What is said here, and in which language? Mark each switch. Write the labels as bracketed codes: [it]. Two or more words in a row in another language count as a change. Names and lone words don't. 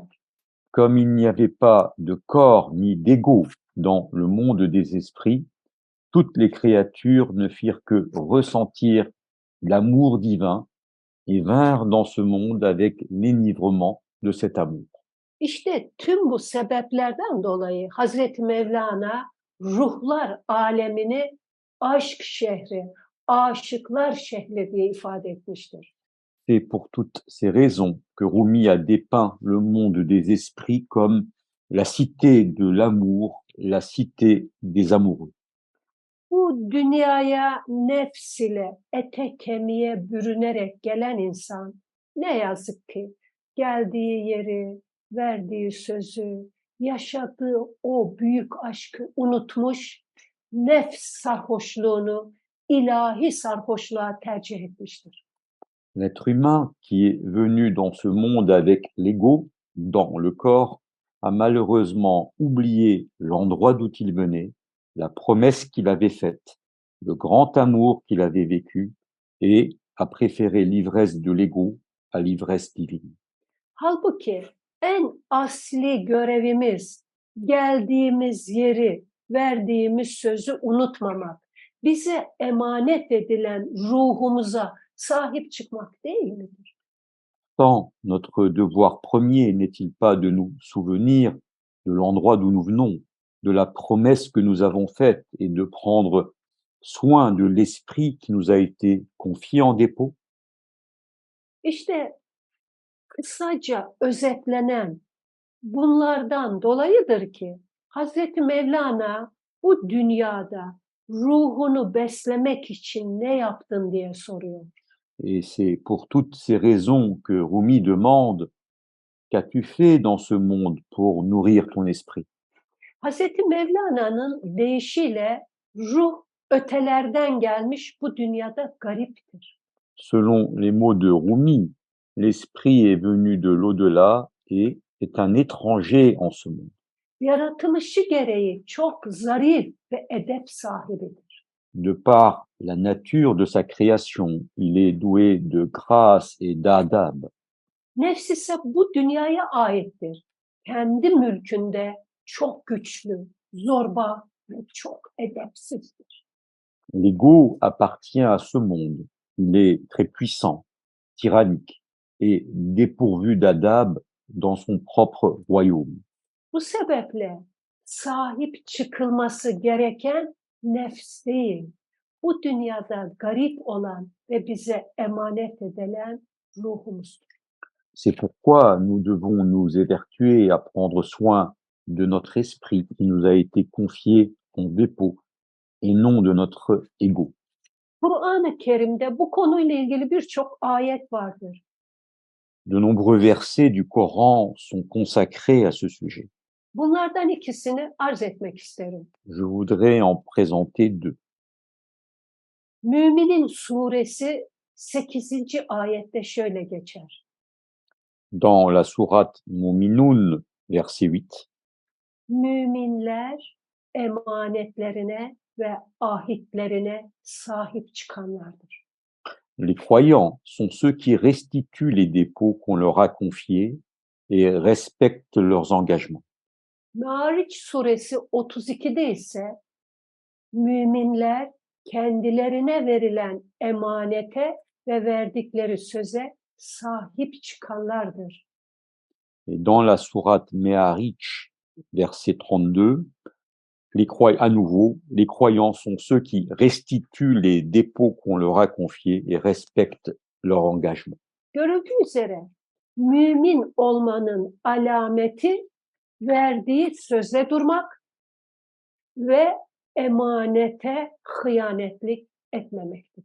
[fr] Comme il n'y avait pas de corps ni d'ego dans le monde des esprits, toutes les créatures ne firent que ressentir l'amour divin et vinrent dans ce monde avec l'enivrement de cet amour. [tr] İşte tüm bu sebeplerden dolayı Hazreti Mevlana ruhlar alemini aşk şehri, aşıklar şehri diye ifade etmiştir. [fr] C'est pour toutes ces raisons que Rumi a dépeint le monde des esprits comme la cité de l'amour, la cité des amoureux. [tr] Bu dünyaya nefs ile ete kemiğe bürünerek gelen insan ne yazık ki geldiği yeri, verdiği sözü, yaşadığı o büyük aşkı unutmuş, nefs sarhoşluğunu ilahi sarhoşluğa tercih etmiştir. [fr] L'être humain qui est venu dans ce monde avec l'ego, dans le corps, a malheureusement oublié l'endroit d'où il venait, la promesse qu'il avait faite, le grand amour qu'il avait vécu, et a préféré l'ivresse de l'ego à l'ivresse divine. [tr] Halbuki en asli görevimiz geldiğimiz yeri, verdiğimiz sözü unutmamak, bize emanet edilen ruhumuza sahip çıkmak değil midir? [fr] Tant notre devoir premier n'est-il pas de nous souvenir de l'endroit d'où nous venons, de la promesse que nous avons faite et de prendre soin de l'esprit qui nous a été confié en dépôt? [tr] İşte kısaca özetlenen bunlardan dolayıdır ki Hazreti Mevlana bu dünyada ruhunu beslemek için ne yaptın diye soruyor. [fr] Et c'est pour toutes ces raisons que Rumi demande: qu'as-tu fait dans ce monde pour nourrir ton esprit? [tr] Hazreti Mevlana'nın deyişiyle ruh ötelerden gelmiş bu dünyada gariptir. [fr] Selon les mots de Rumi, l'esprit est venu de l'au-delà et est un étranger en ce monde. [tr] Yaratılışı gereği çok zarif ve edep sahibidir. [fr] De par la nature de sa création, il est doué de grâce et d'adab. [tr] Nefs ise bu dünyaya aittir. Kendi mülkünde çok güçlü, zorba ve çok edepsizdir. [fr] L'ego appartient à ce monde. Il est très puissant, tyrannique et dépourvu d'adab dans son propre royaume. [tr] Bu sebeple sahip çıkılması gereken nefs değil, bu dünyada garip olan ve bize emanet edilen ruhumuzdur. C'est pourquoi nous devons nous évertuer à prendre soin de notre esprit qui nous a été confié en dépôt et non de notre ego. Kur'an-ı Kerim'de bu konuyla ilgili birçok ayet vardır. [fr] De nombreux versets du Coran sont consacrés à ce sujet. [tr] Bunlardan ikisini arz etmek isterim. [fr] Je voudrais en présenter deux. [tr] Müminin suresi 8. ayette şöyle geçer. [fr] Dans la sourate Mu'minun, verset 8, [tr] Müminler emanetlerine ve ahitlerine sahip çıkanlardır. [fr] les croyants sont ceux qui restituent les dépôts qu'on leur a confiés et respectent leurs engagements. [tr] Mâriç suresi 32'de ise müminler kendilerine verilen emanete ve verdikleri söze sahip çıkanlardır. [fr] Et dans la sourate Me'arich, verset 32, à nouveau, les croyants sont ceux qui restituent les dépôts qu'on leur a confiés et respectent leur engagement. [tr] Görüldüğü üzere mümin olmanın alameti verdiği söze durmak ve emanete hıyanetlik etmemektir.